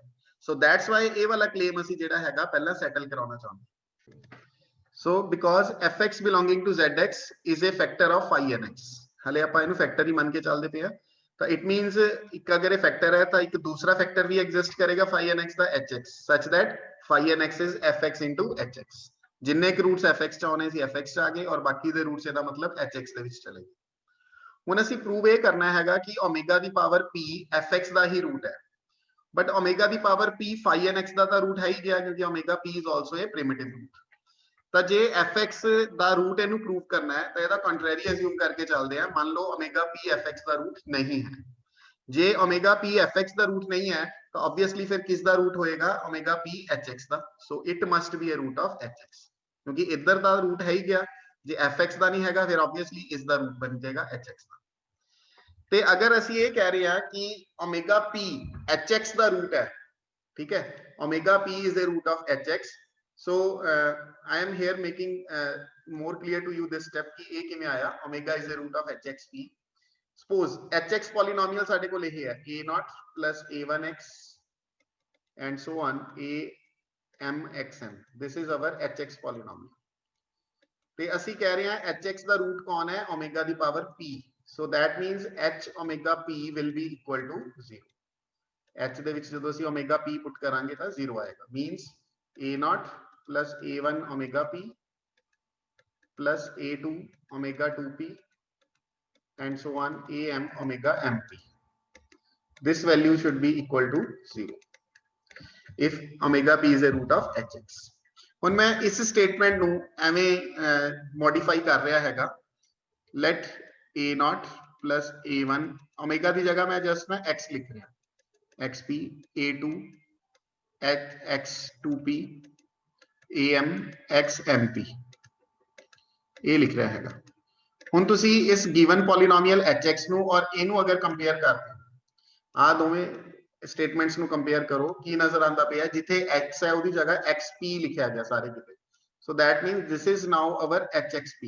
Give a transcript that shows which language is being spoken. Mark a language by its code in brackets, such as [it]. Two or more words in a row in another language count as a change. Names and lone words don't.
[en] so that's why [pa] ਇਹ ਵਾਲਾ ਕਲੇਮ ਅਸੀਂ ਜਿਹੜਾ ਹੈਗਾ ਪਹਿਲਾਂ ਸੈਟਲ ਕਰਾਉਣਾ ਚਾਹੁੰਦੇ। [en] so because fx belonging to zx is a factor of phi nx, [pa] ਹਲੇ ਆਪਾਂ ਇਹਨੂੰ ਫੈਕਟਰ ਹੀ ਮੰਨ ਕੇ ਚੱਲਦੇ ਪਏ ਆ, ਤਾਂ [en] it means [pa] ਇੱਕ ਅਗਰ ਇਹ ਫੈਕਟਰ ਹੈ ਤਾਂ ਇੱਕ ਦੂਸਰਾ ਫੈਕਟਰ ਵੀ ਐਗਜ਼ਿਸਟ ਕਰੇਗਾ phi nx ਦਾ, hx, [en] such that phi nx is fx into hx, [pa] ਜਿੰਨੇ ਕੁ ਰੂਟਸ fx ਚ ਆਉਣੇ ਸੀ fx ਚ ਆ ਗਏ, ਔਰ ਬਾਕੀ ਦੇ ਰੂਟਸ ਇਹਦਾ ਮਤਲਬ hx ਦੇ ਵਿੱਚ ਚਲੇ ਗਏ। ਹੁਣ ਅਸੀਂ ਪ੍ਰੂਵ ਇਹ ਕਰਨਾ ਹੈਗਾ ਕਿ ਓਮੇਗਾ ਦੀ ਪਾਵਰ p fx ਦਾ ਹੀ ਰੂਟ ਹੈ, ਬਟ ਓਮੇਗਾ ਦੀ ਪਾਵਰ p phi nx ਦਾ ਤਾਂ ਰੂਟ ਹੈ ਹੀ ਗਿਆ, ਕਿਉਂਕਿ ਓਮੇਗਾ p [en] is also a primitive root। [pa] ਤਾਂ ਜੇ fx ਦਾ ਰੂਟ ਇਹਨੂੰ ਪ੍ਰੂਵ ਕਰਨਾ ਹੈ ਤਾਂ ਇਹਦਾ [en] contrary assume [pa] ਕਰਕੇ ਚੱਲਦੇ ਆ, ਮੰਨ ਲਓ ਓਮੇਗਾ p fx ਦਾ ਰੂਟ ਨਹੀਂ ਹੈ। ਜੇ ਓਮੇਗਾ p fx ਦਾ ਰੂਟ ਨਹੀਂ ਹੈ ਤਾਂ ਆਬਵੀਅਸਲੀ ਫਿਰ ਕਿਸ ਦਾ ਰੂਟ ਹੋਏਗਾ, ਓਮੇਗਾ p hx ਦਾ, [en] so it must be a root of hx, [pa] ਕਿਉਂਕਿ ਇੱਧਰ ਦਾ ਰੂਟ ਹੈ ਹੀ ਗਿਆ, ਜੇ fx ਦਾ ਨਹੀਂ ਹੈਗਾ ਫਿਰ ਆਬਵੀਅਸਲੀ ਇਸ ਦਾ ਰੂਟ ਬਣ ਜਾਏਗਾ hx ਦਾ। ਤੇ ਅਗਰ ਅਸੀਂ ਇਹ ਕਹਿ ਰਹੇ ਹਾਂ ਕਿ ਓਮੇਗਾ p hx ਦਾ ਰੂਟ ਹੈ, ਠੀਕ ਹੈ, [en] omega p is a root of hx, so I am here making more clear to you this step [pa] ਕਿ a ਕਿਵੇਂ ਆਇਆ, [en] omega is a root of hx p। suppose hx polynomial [pa] ਸਾਡੇ ਕੋ ਲਿਖੇ ਹੈ [en] a naught plus a1x and so on a m xm, this is our hx polynomial। [pa] ਤੇ ਅਸੀਂ ਕਹਿ ਰਹੇ ਹਾਂ hx ਦਾ ਰੂਟ ਕੌਣ ਹੈ, omega ਦੀ ਪਾਵਰ p, [en] so that means h omega p will be equal to 0। [pa] h ਦੇ ਵਿੱਚ ਜਦੋਂ ਅਸੀਂ ਓਮੇਗਾ p ਪੁੱਟ ਕਰਾਂਗੇ ਤਾਂ 0 ਆਏਗਾ, [en] ਮੀਨਸ a0 plus a1 omega p plus a2 omega 2p and so on am omega mp, this value should be equal to 0 if omega p is a root of hx। [pa] ਹੁਣ ਮੈਂ ਇਸ ਸਟੇਟਮੈਂਟ ਨੂੰ ਐਵੇਂ ਮੋਡੀਫਾਈ ਕਰ ਰਿਹਾ ਹੈਗਾ, [en] let a0 plus a1 omega [pa] ਦੀ ਜਗ੍ਹਾ ਮੈਂ ਜਸਟ ਨਾ x ਲਿਖ ਰਿਹਾ, xp a2 x2p am xmp ਇਹ ਲਿਖ ਰਿਹਾ ਹੈਗਾ। ਹੁਣ ਤੁਸੀਂ ਇਸ [en] given polynomial [pa] hx ਨੂੰ ਔਰ ਇਹਨੂੰ ਅਗਰ ਕੰਪੇਅਰ ਕਰਦੇ, ਆ ਦੋਵੇਂ ਸਟੇਟਮੈਂਟਸ ਨੂੰ ਕੰਪੇਅਰ ਕਰੋ, ਕੀ ਨਜ਼ਰ ਆਉਂਦਾ ਪਿਆ, ਜਿੱਥੇ x ਹੈ ਉਹਦੀ ਜਗ੍ਹਾ xp ਲਿਖਿਆ ਗਿਆ ਸਾਰੇ ਕਿਤੇ, [en] so that means this is now our hxp.